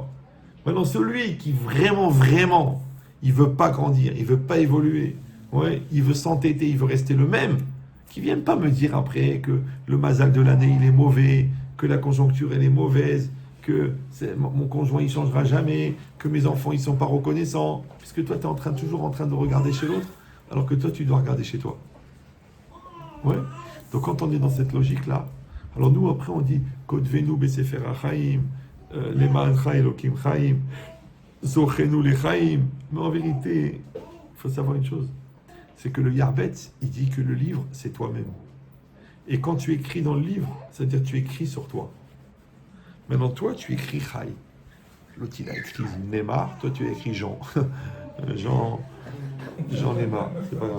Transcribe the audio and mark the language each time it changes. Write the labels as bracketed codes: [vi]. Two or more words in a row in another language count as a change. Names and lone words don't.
[fr] Maintenant, celui qui vraiment, il veut pas grandir, il veut pas évoluer, ouais, il veut s'entêter, il veut rester le même, qui vienne pas me dire après que le mazal de l'année, il est mauvais, que la conjoncture, elle est mauvaise, que mon conjoint, il changera jamais, que mes enfants, ils sont pas reconnaissants, puisque toi, tu es toujours en train de regarder chez l'autre, alors que toi, tu dois regarder chez toi. Ouais. Donc, quand on est dans cette logique-là, alors nous, après, on dit [he] כתבנו בספר החיים למענך אלוהים חיים זכרנו לחיים. [fr] Mais en vérité, il faut savoir une chose, c'est que le Yarbetz, il dit que le livre, c'est toi-même. Et quand tu écris dans le livre, c'est-à-dire que tu écris sur toi. Maintenant, toi, tu écris Chai. L'autre, il a écrit Neymar, toi, tu as écrit Jean. Jean Neymar, c'est pas grave.